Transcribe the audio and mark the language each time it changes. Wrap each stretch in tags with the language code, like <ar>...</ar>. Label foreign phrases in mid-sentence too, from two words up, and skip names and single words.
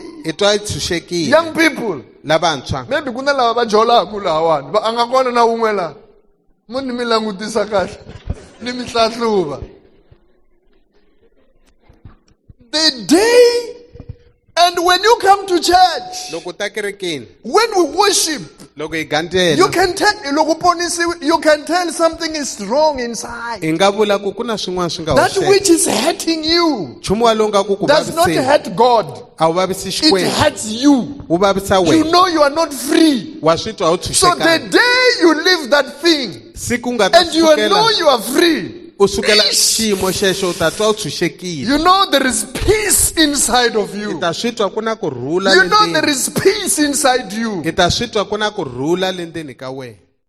<ts>i twa i tshunxekile.</ts> <en>Young people,</en> <ts>lavantshwa maybe kuna lava va jolaku lahawani va anga kona na un'we laha mo ni mi langutisa kahle ni mi hlahluva.</ts> <en>The day, and when you come to church,</en> <ts>loko u ta kerekeni</ts> <en>when we worship,</en> <ts>loko hi</ts> <en>you</en> <ts>gandlela</ts> <en>can tell</en> <ts>loko ponisiwe,</ts> <en>you can tell something is wrong inside.</en> <ts>hi nga vula ku ku na swin'wana swi nga</ts> <en>That</en> <ts>hoxeka.</ts> <en>which is hurting you</en> <ts>nchumu wa lowu nga ku ku</ts> <en>does not</en> <ts>vaviseni</ts> <en>hurt God.</en> <ts>a wu vavisi</ts> <en>It</en> <ts>xikwembu</ts> <en>hurts you.</en> <ts>wu vavisa</ts> <en>You</en> <ts>wena</ts> <en>know you are not free.</en> <ts>wa swi twa u</ts> <en>So the</en> <ts>tshunxekanga</ts> <en>day you leave that thing</en> <ts>siku nga ta</ts> <en>and you know</en> <ts>sukela</ts> <en>you are free,</en> <ts>u sukela xiyimo xexo u ta twa u tshunxekile</ts> <en>you know there is peace inside of</en> <ts>i</ts> <en>you.</en> <ts>ta swi twa ku na kurhula</ts> <en>You know there</en> <ts>lendzeni</ts> <en>is peace inside you.</en> <ts>i ta swi twa ku na kurhula lendzeni ka wena</ts>